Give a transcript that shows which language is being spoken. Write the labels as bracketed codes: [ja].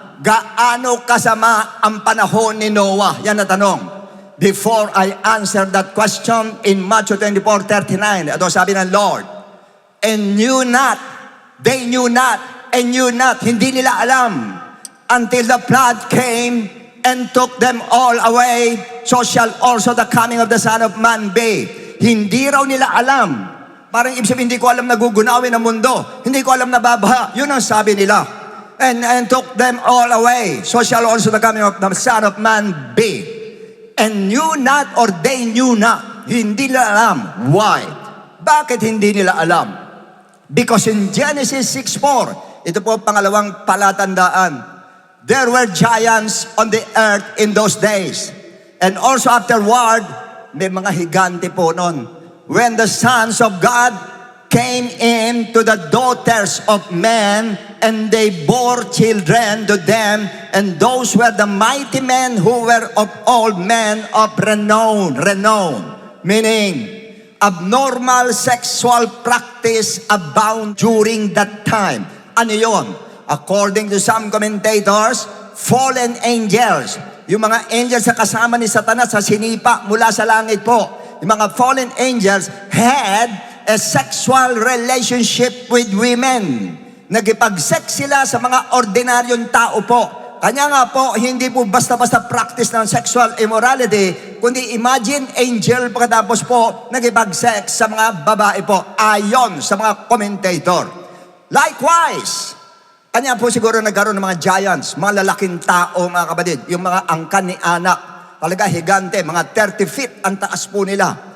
[tl] Gaano kasama ang panahon ni Noah? Yan na tanong. [en] Before I answer that question, in Matthew 24:39, [tl] ito sabi ng Lord, [en] and knew not, they knew not, and knew not, [tl] hindi nila alam, [en] until the flood came and took them all away, so shall also the coming of the Son of Man be. [tl] Hindi raw nila alam. Parang ibig sabihin, hindi ko alam na gugunawin ang mundo. Hindi ko alam na babaha. Yun ang sabi nila. [en] And took them all away, so shall also the coming of the Son of Man be. And knew not, or they knew not. [tl] Hindi nila alam. [en] Why? [tl] Bakit hindi nila alam? Because in Genesis 6:4, ito po pangalawang palatandaan. [en] There were giants on the earth in those days. And also afterward, [tl] may mga higante po noon. [en] When the sons of God came in to the daughters of men, and they bore children to them, and those were the mighty men who were of all men of renown. Meaning, abnormal sexual practice abound during that time. [tl] Ano yun? [en] According to some commentators, fallen angels. [tl] Yung mga angels na kasama ni Satanas sa sinipa mula sa langit po. [en] Yung mga fallen angels had a sexual relationship with women. [tl] Nagipag-sex sila sa mga ordinaryong tao po. Kanya nga po, hindi po basta-basta practice ng sexual immorality, kundi imagine angel pagkatapos po nagipag-sex sa mga babae po. Ayon sa mga commentator. [en] Likewise, [tl] kanya po siguro nagkaroon ng mga giants, mga lalaking tao, mga kapatid, yung mga angkan ni anak, talaga higante, mga 30 feet ang taas po nila.